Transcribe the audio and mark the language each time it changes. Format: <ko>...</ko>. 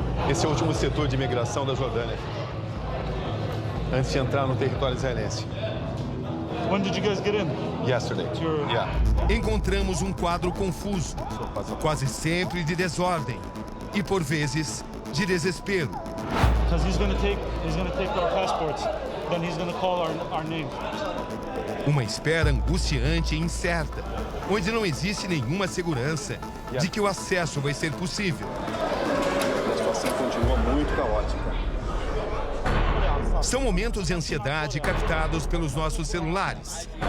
<pt>Esse é o último setor de imigração da Jordânia, antes de entrar no território israelense.</pt> <en>When did you guys get in? Yesterday. Yeah.</en> <pt>Encontramos um quadro confuso, quase sempre de desordem e, por vezes, de desespero.</pt> <en>Because he's gonna take our passports. Then he's gonna call our name.</en> <pt>Uma espera angustiante e incerta, onde não existe nenhuma segurança de que o acesso vai ser possível. A situação continua muito caótica. São momentos de ansiedade captados pelos nossos celulares.</pt>